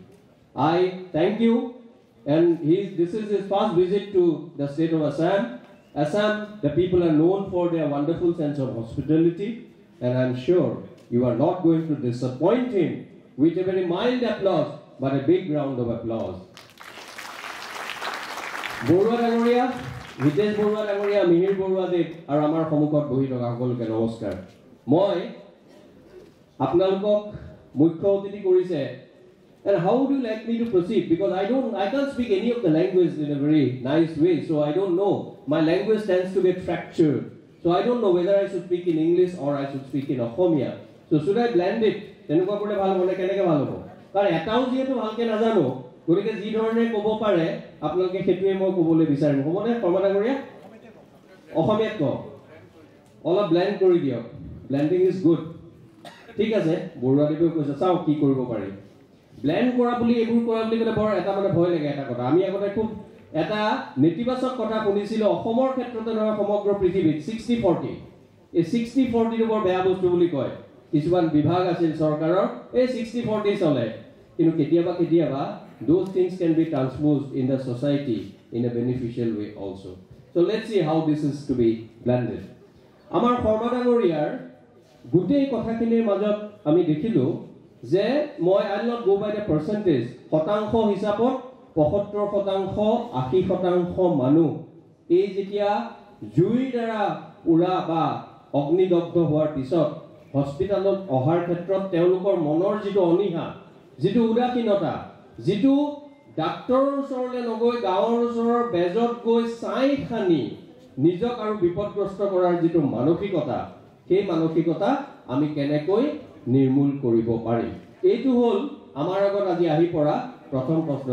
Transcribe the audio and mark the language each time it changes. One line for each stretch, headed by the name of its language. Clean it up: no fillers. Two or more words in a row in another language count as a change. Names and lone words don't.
English: I thank you, and this is his first visit to the state of Assam. Assam, the people are known for their wonderful sense of hospitality, and I'm sure you are not going to disappoint him with a very mild applause, but a big round of applause.
Assamese: Borua Dagoria, Hitesh Borua Dagoria, Mihir Borua Dev, and Amar Homukot Bohi Toka সকলোকে নমস্কাৰ। মই আপোনালোকক মুখ্য অতিথি কৰিছে,
English: and how would you like me to proceed? Because I can't speak any of the language in a very nice way, so I don't know. My language tends to get fractured, so I don't know whether I should speak in English or I should speak in Ohomia. So should I blend it?
Assamese: তেনেকুৱা কৰিলে ভাল হ'ব নে কেনেকৈ ভাল হ'ব? কাৰণ এটাও যিহেতু ভালকৈ নাজানো, গতিকে যি ধৰণে ক'ব পাৰে আপোনালোকে সেইটোৱে মই ক'বলৈ বিচাৰিম। হ'বনে শৰ্মা ডাঙৰীয়া? অসমীয়াত কওঁ, অলপ ব্লেণ্ড কৰি দিয়ক।
English: blending is good.
Assamese: ঠিক আছে, বৰুৱাদেৱেও কৈছে চাওঁ কি কৰিব পাৰি। ব্লেণ্ড কৰা বুলি এইবোৰ কৰা বুলি ক'লে বৰ এটা মানে ভয় লাগে এটা কথা। আমি আগতে খুব এটা নেতিবাচক কথা শুনিছিলোঁ অসমৰ ক্ষেত্ৰতে নহয় সমগ্ৰ পৃথিৱীত 60-40। এই 60-40টো বৰ বেয়া বস্তু বুলি কয়। কিছুমান বিভাগ আছিল চৰকাৰৰ এই 60-40 চলে, কিন্তু কেতিয়াবা কেতিয়াবা
English: those things can be transposed in the society in a beneficial way also. So let's see how this is to be blended.
Assamese: আমাৰ শৰ্মা ডাঙৰীয়াৰ গোটেই কথাখিনিৰ মাজত আমি দেখিলোঁ যে মই
English: I will not go by the percentage,
Assamese: শতাংশ হিচাপত 75%, 80% মানুহ এই যেতিয়া জুইৰ দ্বাৰা পুৰা বা অগ্নিদগ্ধ হোৱাৰ পিছত হস্পিটালত অহাৰ ক্ষেত্ৰত তেওঁলোকৰ মনৰ যিটো অনিহা, যিটো উদাসীনতা, যিটো ডাক্তৰৰ ওচৰলৈ নগৈ গাঁৱৰ ওচৰৰ বেজত গৈ চাই খানি নিজক আৰু বিপদগ্ৰস্ত কৰাৰ যিটো মানসিকতা, সেই মানসিকতা আমি কেনেকৈ নিৰ্মূল কৰিব পাৰিম, এইটো হ'ল আমাৰ আগত আজি আহি পৰা প্ৰথম প্ৰশ্ন।